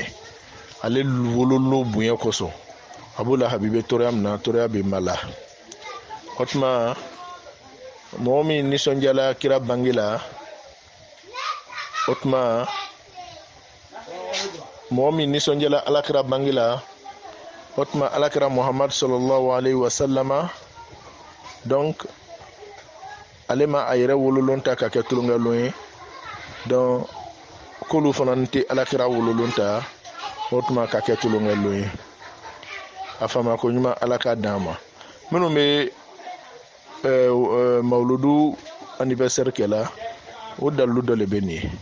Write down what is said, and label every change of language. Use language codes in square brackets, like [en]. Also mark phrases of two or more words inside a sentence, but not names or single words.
[bm] Ale wololo bonya kosɔn Abu Lahabi bɛ tɔɔrɔya min na, tɔɔrɔya bɛ ma la. O tuma mɔgɔ min nisɔndiyala kira bange la, o tuma mɔgɔ min nisɔndiyala alakira bange la, o tuma alakira Muhammad [ar] صلى الله عليه وسلم, [bm] donc ale ma a yɛrɛ wololon ta ka kɛ tulonkɛlon ye, donc k'olu fana tɛ alakira wololon ta o tuma ka kɛ tulonkɛlon ye. A fama ko ɲuman ala k'a d'an ma. Minnu bɛ mawuludu anniversaire kɛla, o dalilu dɔ de bɛ nin ye.